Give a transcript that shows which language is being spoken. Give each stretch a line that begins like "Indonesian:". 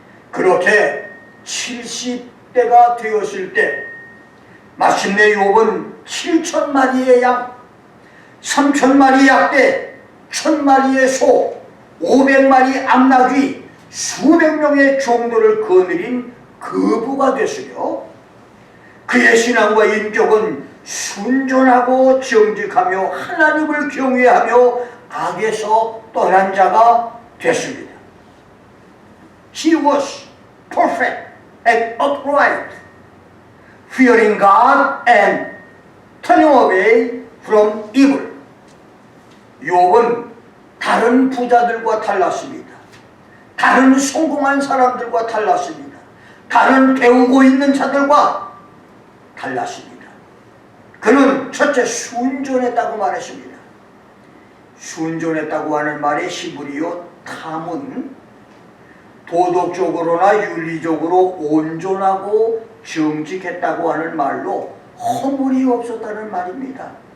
Korean: 그렇게 70대가 되었을 때 마침내 욥은 7,000마리의 양, 3,000마리 약대, 1,000마리의 소, 500마리 암나귀, 수백 명의 종들을 거느린 거부가 됐으며 그의 신앙과 인격은 순전하고 정직하며 하나님을 경외하며 악에서 떠난 자가 됐습니다.
English: He was perfect and upright, fearing God and turning away from evil.
Korean: 욥은 다른 부자들과 달랐습니다. 다른 성공한 사람들과 달랐습니다. 다른 배우고 있는 자들과 달랐습니다. 그는 첫째 순전했다고 말했습니다. 순전했다고 하는 말의 히브리어 탐은 도덕적으로나 윤리적으로 온전하고 정직했다고 하는 말로 허물이 없었다는 말입니다.